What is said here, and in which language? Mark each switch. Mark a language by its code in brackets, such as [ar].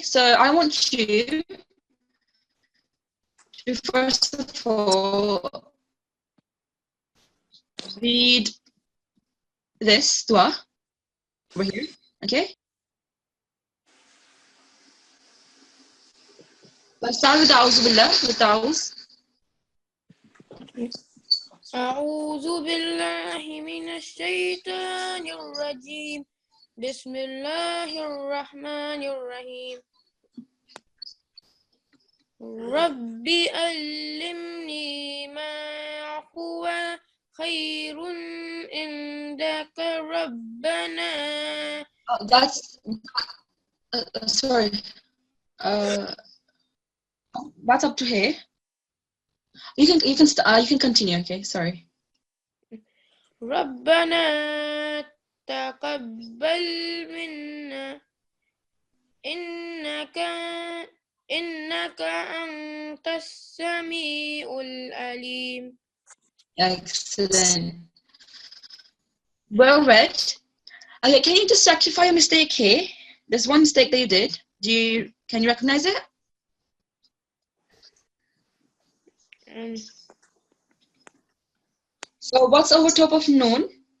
[en] So I want you to first of all read this dua over here, okay? Let's start with A'udhu Billah, with A'udhu. [ar] أعوذ بالله من الشيطان الرجيم. بسم الله الرحمن الرحيم. ربي علمني ما هو خير عندك ربنا. [en] That's sorry. That's up to here. You can continue. Okay, sorry. [ar] ربنا تقبل منا إنك أنت السميع العليم. [en] Excellent. Well read. Okay, can you just rectify a mistake here? There's one mistake that you did. Can you recognize it? So what's over top of noon?